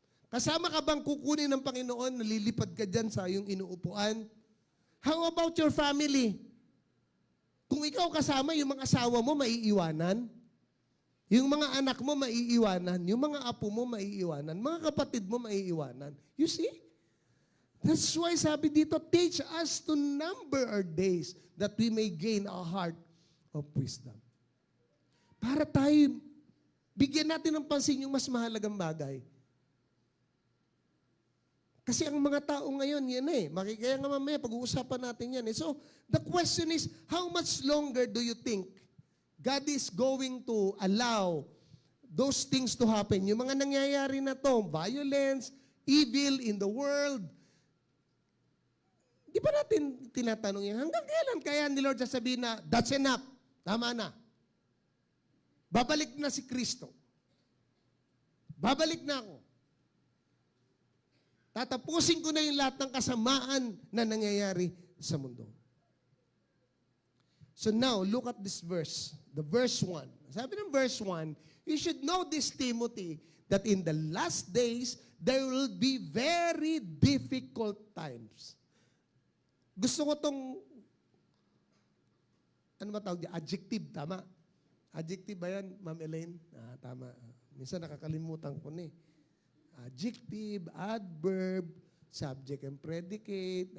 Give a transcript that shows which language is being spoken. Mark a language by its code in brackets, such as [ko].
[tl] Kasama ka bang kukunin ng Panginoon, nalilipad ka dyan sa iyong inuupuan? [en] How about your family? [tl] Kung ikaw kasama, yung mga asawa mo maiiwanan, yung mga anak mo maiiwanan, yung mga apo mo maiiwanan, mga kapatid mo maiiwanan. [en] You see? That's why [tl] sabi dito, [en] teach us to number our days that we may gain a heart of wisdom. [tl] Para tayo, bigyan natin ng pansin yung mas mahalagang bagay. Kasi ang mga tao ngayon, yan eh. Kaya nga mamaya, pag-uusapan natin yan eh. [en] So, the question is, how much longer do you think God is going to allow those things to happen? [tl] Yung mga nangyayari na to, [en] violence, evil in the world, [tl] di ba natin tinatanong yan? Hanggang kailan kaya ni Lord sasabihin na, [en] that's enough, [tl] tama na. Babalik na si Kristo. Babalik na ako. Tatapusin ko na yung lahat ng kasamaan na nangyayari sa mundo. [en] So now, look at this verse. The verse 1. [tl] Sabi ng verse 1, [en] you should know this, Timothy, that in the last days, there will be very difficult times. [tl] Gusto ko tong, ano ba tawag niya? Adjective, tama? Adjective ba yan, Ma'am Elaine? Tama. Minsan nakakalimutan ko na eh. [en] Adjective, adverb, subject and predicate.